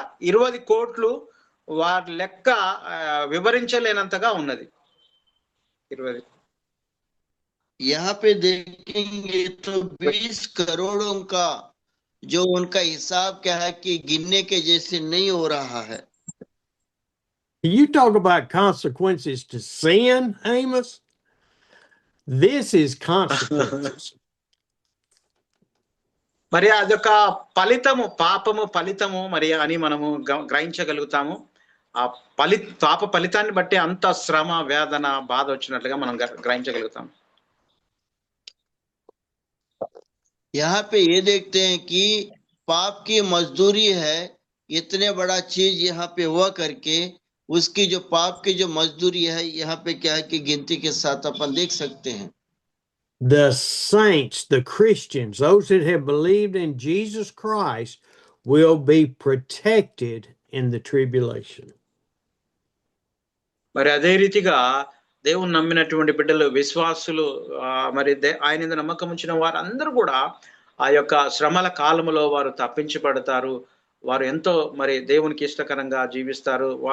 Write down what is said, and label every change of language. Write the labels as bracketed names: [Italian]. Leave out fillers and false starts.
[Telugu] 20 కోట్లు వారి లెక్క వివరించలేనంతగా ఉన్నది. 20 [Hindi] यहाँ पे देखेंगे तो 20 करोड़ों का जो उनका हिसाब क्या है कि गिनने के जैसे नहीं हो रहा है. [English] You talk about consequences to sin, Amos. This is consequences. [Telugu] మరి అదొక ఫలితము, పాపము ఫలితము మరి అని మనము గ్రహించగలుగుతాము. ఆ పాప ఫలితాన్ని బట్టి అంత శ్రమ, వేదన, బాధ వచ్చినట్లుగా మనం గ్రహించగలుగుతాం. [Hindi] यहाँ पे ये देखते हैं कि पाप की मजदूरी है, इतने बड़ा चीज यहाँ पे हुआ करके उसकी जो पाप की जो मजदूरी है यहाँ पे क्या है कि गिनती के साथ अपन देख सकते हैं. [English] The saints, the Christians, those that have believed in Jesus Christ will be protected in the tribulation. [Telugu] మరి అదే రీతిగా దేవుని నమ్మినటువంటి బిడ్డలు, విశ్వాసులు, మరి ఆయన మీద నమ్మకం ఉంచిన వారందరూ కూడా ఆ యొక్క శ్రమల కాలములో వారు తప్పించబడతారు. వారు ఎంతో మరి దేవునికి ఇష్టకరంగా జీవిస్తారు.